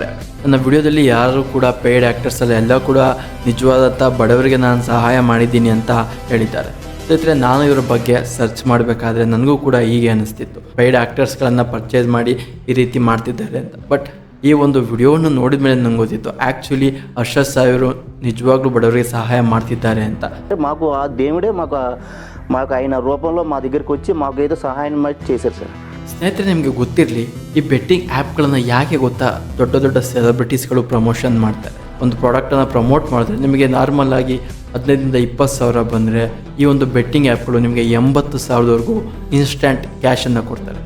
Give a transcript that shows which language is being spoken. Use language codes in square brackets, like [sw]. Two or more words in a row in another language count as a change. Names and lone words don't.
[kn] ನನ್ನ ವಿಡಿಯೋದಲ್ಲಿ ಯಾರು ಕೂಡ ಪೇಯ್ಡ್ ಆ್ಯಕ್ಟರ್ಸಲ್ಲ, ಎಲ್ಲ ಕೂಡ ನಿಜವಾದಂಥ ಬಡವರಿಗೆ ನಾನು ಸಹಾಯ ಮಾಡಿದ್ದೀನಿ ಅಂತ ಹೇಳಿದ್ದಾರೆ. ಜೊತೆಗೆ ನಾನು ಇವರ ಬಗ್ಗೆ ಸರ್ಚ್ ಮಾಡಬೇಕಾದ್ರೆ ನನಗೂ ಕೂಡ ಹೀಗೆ ಅನಿಸ್ತಿತ್ತು, ಪೇಯ್ಡ್ ಆ್ಯಕ್ಟರ್ಸ್ಗಳನ್ನು ಪರ್ಚೇಸ್ ಮಾಡಿ ಈ ರೀತಿ ಮಾಡ್ತಿದ್ದಾರೆ ಅಂತ. ಬಟ್ ಈ ಒಂದು ವಿಡಿಯೋವನ್ನು ನೋಡಿದ ಮೇಲೆ ನಂಗೆ ಗೊತ್ತಿತ್ತು ಆಕ್ಚುವಲಿ ಹರ್ಷ ಸಾಯಿ ಅವರು ನಿಜವಾಗ್ಲೂ ಬಡವರಿಗೆ ಸಹಾಯ ಮಾಡ್ತಿದ್ದಾರೆ ಅಂತ. [te] మాకు ఆ దేవుడే మాకు ఆయన రూపంలో మా దగ్గరికి వచ్చి మాకు ఏదో సహాయం చేశారు ಸರ್. [kn] ಸ್ನೇಹಿತರೆ, ನಿಮಗೆ ಗೊತ್ತಿರಲಿ, ಈ ಬೆಟ್ಟಿಂಗ್ ಆ್ಯಪ್ಗಳನ್ನು ಯಾಕೆ ಗೊತ್ತಾ ದೊಡ್ಡ ದೊಡ್ಡ ಸೆಲೆಬ್ರಿಟೀಸ್ಗಳು ಪ್ರಮೋಷನ್ ಮಾಡ್ತಾರೆ. ಒಂದು ಪ್ರಾಡಕ್ಟನ್ನು ಪ್ರಮೋಟ್ ಮಾಡಿದ್ರೆ ನಿಮಗೆ ನಾರ್ಮಲ್ ಆಗಿ 15ರಿಂದ 20 ಸಾವಿರ ಬಂದರೆ ಈ ಒಂದು ಬೆಟ್ಟಿಂಗ್ ಆ್ಯಪ್ಗಳು ನಿಮಗೆ 80 ಸಾವಿರದವರೆಗೂ ಇನ್ಸ್ಟಂಟ್ ಕ್ಯಾಶನ್ನು ಕೊಡ್ತಾರೆ.